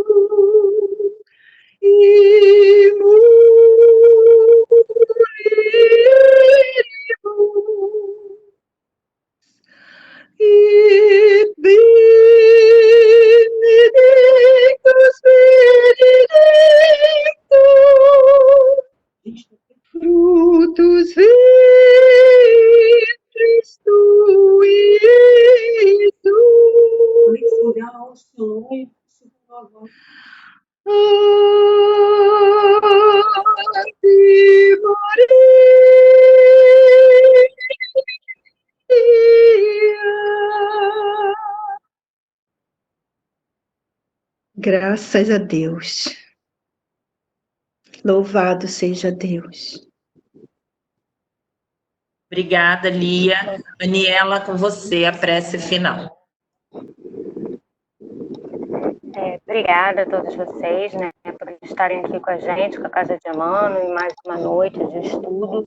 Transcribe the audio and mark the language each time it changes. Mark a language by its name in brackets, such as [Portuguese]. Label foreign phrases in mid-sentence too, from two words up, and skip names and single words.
[Latin] in mulieribus, et benedictus benedictus fructus ventris tui, Iesus. Ave Maria. [Portuguese] Graças a Deus. Louvado seja Deus. Obrigada, Lia. Aniela, com você, a prece final. Obrigada a todos vocês, né, por estarem aqui com a gente, com a Casa de Emmanuel, em mais uma noite de estudo.